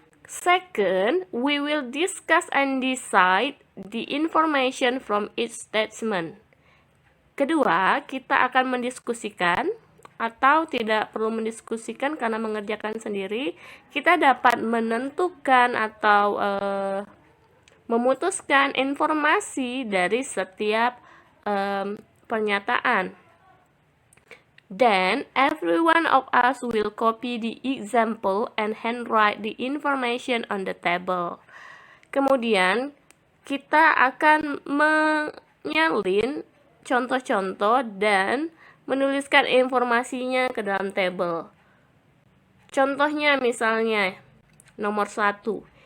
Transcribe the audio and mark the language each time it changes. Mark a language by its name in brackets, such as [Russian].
[English] Second, we will discuss and decide the information from each statement. [Indonesian] Kedua, kita akan mendiskusikan atau tidak perlu mendiskusikan karena mengerjakan sendiri. Kita dapat menentukan atau memutuskan informasi dari setiap pernyataan. [English] Then, every one of us will copy the example and handwrite the information on the table. [Indonesian] Kemudian, kita akan menyalin contoh-contoh dan menuliskan informasinya ke dalam table. Contohnya misalnya, nomor 1.